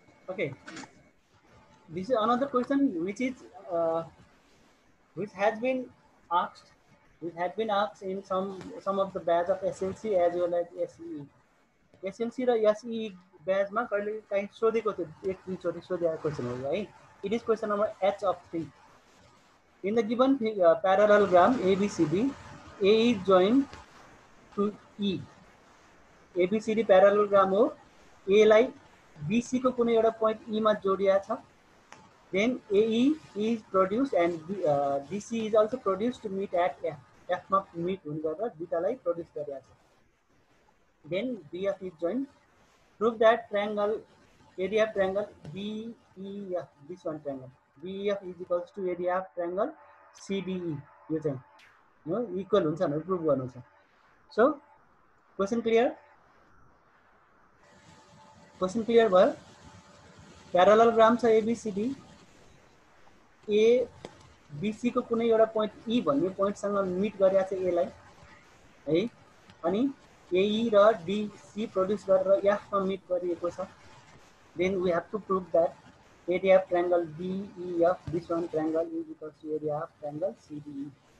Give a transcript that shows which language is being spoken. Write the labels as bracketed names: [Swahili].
[English] Okay, this is another question which is which has been asked in some of the batch of SLC as well as SEE. [Nepali] SLC र SEE batchमा कहिले काहीँ सोधेको थियो, एक दुईचोटि सोधेको question हो है. [English] It is question number H of 3. In the given parallelogram ABCD, A is joined to E. [Nepali] ABCD parallelogram हो, A लाई BC को कुनै एउटा point E मा जोडिएको छ. [English] Then AE is produced and DC is also produced to meet at F. [Nepali] F मा meet हुने गरेर दुईटालाई produce गरिएको छ. [English] Then BF is joined. Prove that triangle area of triangle BEF, this one triangle BEF is equals to area of triangle CDE. [Nepali] यो चाहिँ equal हुन्छ भनेर prove गर्नु छ. [English] So question clear? [Nepali] Question clear भयो? Parallelogram छ ABCD. A BC को कुनै एउटा point E भन्ने point सँग meet गरेको छ A लाई है. अनि AE र DC produce गरेर F मा meet गरिएको छ. [English] Then we have to prove that area of triangle BEF, this one triangle, is equals to area of triangle CDE.